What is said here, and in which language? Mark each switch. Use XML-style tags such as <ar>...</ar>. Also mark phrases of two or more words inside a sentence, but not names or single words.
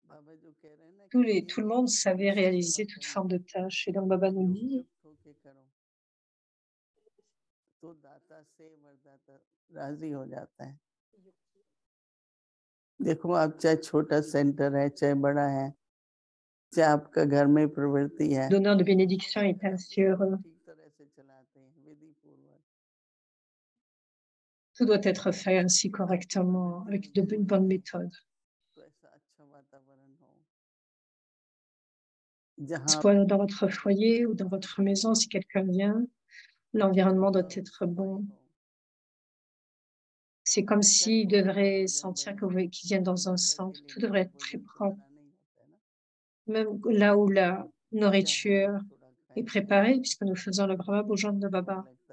<fr>Tout le monde savait réaliser toute forme de tâche. Et donc Baba nous dit,</fr> <hi>तो दाता से वरदाता राजी हो जाता है। देखो आप चाहे छोटा सेंटर है, चाहे बड़ा है, चाहे आपका घर में प्रवृत्ति है,</hi> <fr>donneur de bénédiction est ainsi heureux.</fr> <hi>ठीक तरह से चलाते हैं विधि पूर्वक।</hi> <fr>Tout doit être fait ainsi correctement, avec une bonne méthode.</fr> <hi>तो ऐसा अच्छा वातावरण हो जहाँ</hi> <fr>Soit dans votre foyer ou dans votre maison, si quelqu'un vient, l'environnement doit être bon. C'est comme s'il devrait sentir qu'il vient dans un centre. Tout devrait être très propre. Même là où la nourriture est préparée, puisque nous faisons le Brahma Bhojan de Baba.</fr>